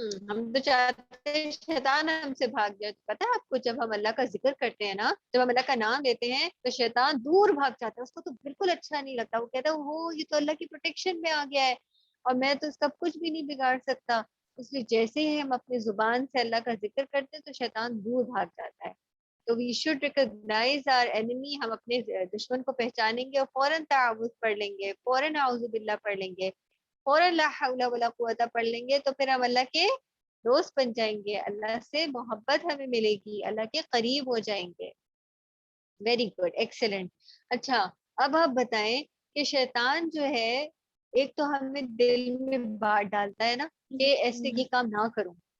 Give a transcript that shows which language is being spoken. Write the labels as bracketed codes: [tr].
[ur] ہم تو چاہتے ہیں شیطان ہم سے بھاگ جائے. پتہ ہے آپ کو, جب ہم اللہ کا ذکر کرتے ہیں نا, جب ہم اللہ کا نام لیتے ہیں تو شیطان دور بھاگ جاتا ہے, اس کو تو بالکل اچھا نہیں لگتا. وہ کہتا ہے وہ یہ تو اللہ کی پروٹیکشن میں آ گیا ہے اور میں تو اس کا کچھ بھی نہیں بگاڑ سکتا. اس لیے جیسے ہی ہم اپنی زبان سے اللہ کا ذکر کرتے ہیں تو شیطان دور بھاگ جاتا ہے. [en] تو we should recognise our enemy. [ur] ہم اپنے دشمن کو پہچانیں گے اور فوراً تعوذ پڑھ لیں گے, فوراً اعوذ باللہ پڑھ لیں گے, فوراً لا حول ولا قوت پڑھ لیں گے, تو پھر ہم اللہ کے دوست بن جائیں گے, اللہ سے محبت ہمیں ملے گی, اللہ کے قریب ہو جائیں گے. [en] Very good, excellent. [ur] اچھا, اب آپ بتائیں کہ شیطان جو ہے ایک تو ہمیں دل میں بات ڈالتا ہے نا کہ ایسے یہ کام نہ کروں.